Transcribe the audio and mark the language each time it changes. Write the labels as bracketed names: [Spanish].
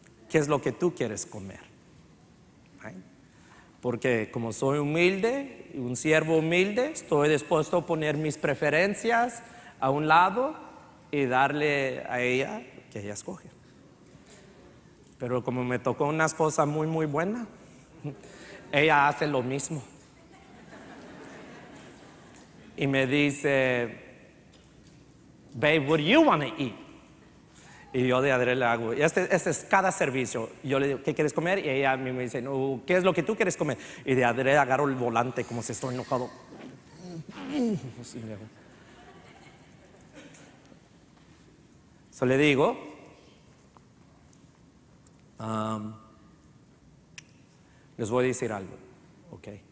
[Spanish] ¿Qué es lo que tú quieres comer? [English] Right? [Spanish] Porque como soy humilde, un siervo humilde, estoy dispuesto a poner mis preferencias a un lado y darle a ella que ella escoge. Pero como me tocó una esposa muy, muy buena, ella hace lo mismo. Y me dice, [English] babe, what do you want to eat? [Spanish] Y yo de adrede le hago, y este es cada servicio. Yo le digo, ¿qué quieres comer? Y ella a mí me dice, no, ¿qué es lo que tú quieres comer? Y de adrede agarro el volante como si estoy enojado. So le digo, les voy a decir algo, ok.